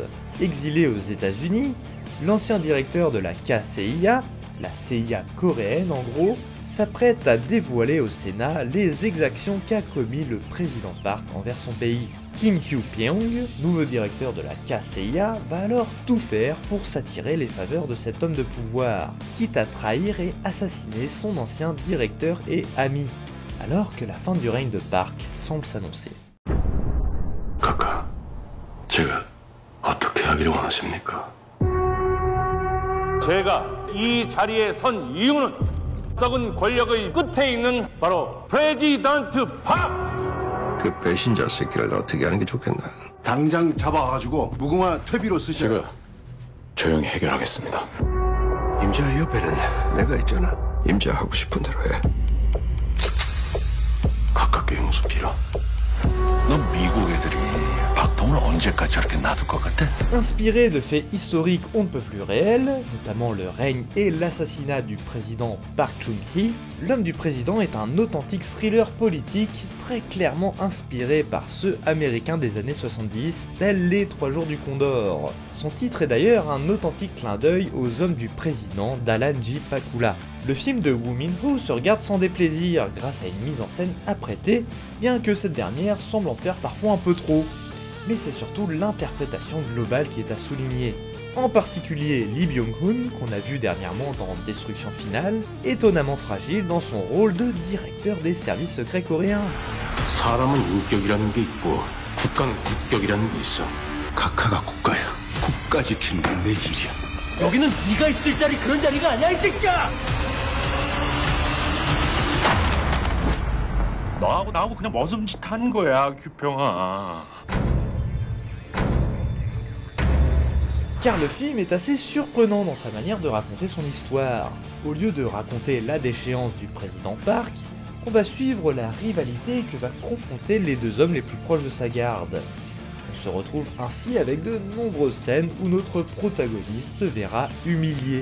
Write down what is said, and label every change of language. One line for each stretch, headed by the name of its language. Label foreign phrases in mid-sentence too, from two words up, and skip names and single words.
French: Exilé aux États-Unis, l'ancien directeur de la KCIA, la CIA coréenne en gros, s'apprête à dévoiler au Sénat les exactions qu'a commis le président Park envers son pays. Kim Kyu-pyong, nouveau directeur de la KCIA, va alors tout faire pour s'attirer les faveurs de cet homme de pouvoir, quitte à trahir et assassiner son ancien directeur et ami, alors que la fin du règne de Park semble s'annoncer.
Korean: Kaka, 제가 어떻게 하기를 원하십니까? 제가 이 자리에 선 이유는 썩은 권력의 끝에 있는 바로 프레지던트 박! 그 배신자 새끼를 어떻게 하는 게 좋겠나? 당장 잡아가지고 무궁화 퇴비로 쓰시라. 제가 조용히 해결하겠습니다. 임자 옆에는 내가 있잖아. 임자 하고 싶은 대로 해. 가깝게 무슨 빌어? 너 미국 애들이 박통을 언제까지 저렇게 놔둘 것 같아?
French: Inspiré de faits historiques on ne peut plus réels, notamment le règne et l'assassinat du président Park Chung-hee, L'homme du président est un authentique thriller politique très clairement inspiré par ceux américains des années 70, tels les 3 jours du Condor. Son titre est d'ailleurs un authentique clin d'œil aux hommes du président d'Alan J. Pakula. Le film de Woo Min-ho se regarde sans déplaisir grâce à une mise en scène apprêtée, bien que cette dernière semble en faire parfois un peu trop. Mais c'est surtout l'interprétation globale qui est à souligner. En particulier Lee Byung-hun, qu'on a vu dernièrement dans Destruction Finale, étonnamment fragile dans son rôle de directeur des services secrets coréens.
Korean: 사람은 인격이라는 게 있고 국가는 국격이라는 게 있어. 각하가 국가야. 국가 지키는 게 내 일이야. 여기는 네가 있을 자리 그런 자리가 아니야 이 새끼야! 나하고 그냥 머슴짓 하는 거야, 규평아.
French: Car le film est assez surprenant dans sa manière de raconter son histoire. Au lieu de raconter la déchéance du président Park, on va suivre la rivalité que va confronter les deux hommes les plus proches de sa garde. On se retrouve ainsi avec de nombreuses scènes où notre protagoniste se verra humilié.